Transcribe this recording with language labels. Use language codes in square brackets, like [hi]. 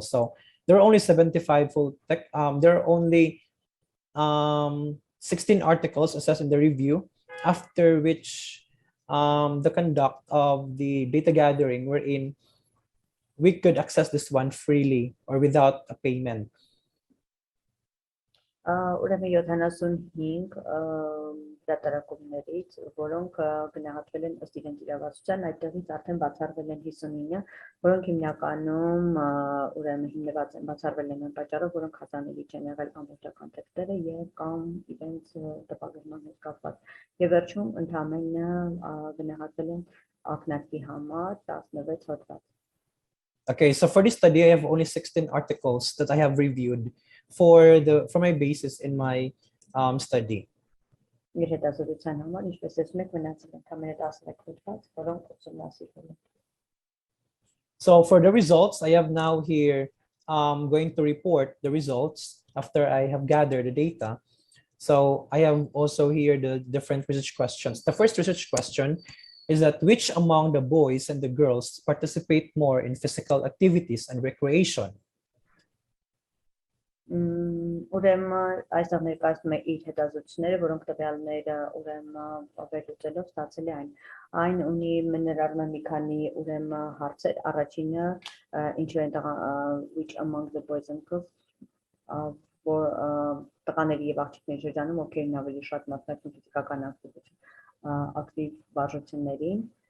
[en] So there are only 75 full text. There are only 16 articles assessed in the review, after which the conduct of the data gathering wherein we could access this one freely or without a payment. [hy] Ուրեմն 75 դատարակումներից, որոնք գնահատվել են ըստ իրենց իրավասության, այդտեղից արդեն բացառվել են 59-ը, որոնք հիմնականում ուրեմն հիմնված են, բացառվել են այն պատճառով, որոնք հասանելի չեն եղել ամբողջական տեքստերը եւ կամ իրենց տպագրման հետ կապված։ Եվ վերջում ընդամենը գնահատվել են ակնարկի համար 16 հոդված։ [en] Okay, so for this study, I have only 16 articles that I have reviewed for my basis in my study. [hy] Իր հետազոտության համար, ինչպես ասում եք, մնացել ընդամենը 13 հոդված, որոնք ուսումնասիրվել են։ [en] So for the results, I have now here going to report the results after I have gathered the data. So I have also here the different research questions. The first research question is that which among the boys and the girls participate more in physical activities and recreation? [hy] Ուրեմն այստեղ ներկայացնում է իր հետազոտությունները, որոնք տվյալները ուրեմն վերլուծելով ստացել է այն ունի ներառում է մի քանի ուրեմն հարցեր, առաջինը ինչու են [en] which among the boys and girls [hy] որ տղաների եւ աղջիկների շրջանում ովքերն ավելի շատ մասնակցում ֆիզիկական ակտիվ վարժություններին